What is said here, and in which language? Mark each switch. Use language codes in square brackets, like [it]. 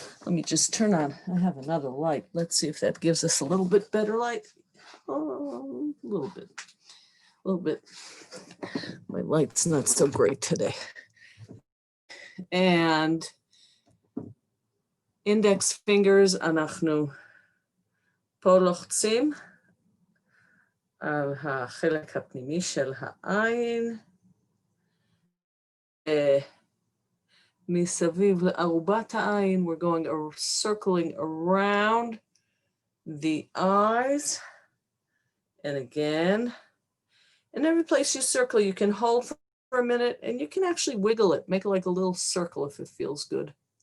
[en] Let me just turn on, I have another light. Let's see if that gives us a little bit better light. Oh, a little bit. My light's not so great today. And index fingers, [he] אנחנו פה לוחצים על החלק הפנימי של העין. מסביב לארובת העין, [en] we're going circling around the eyes. And again, and every place you circle, you can hold for a minute and you can actually wiggle it, make it like a little circle if it feels good.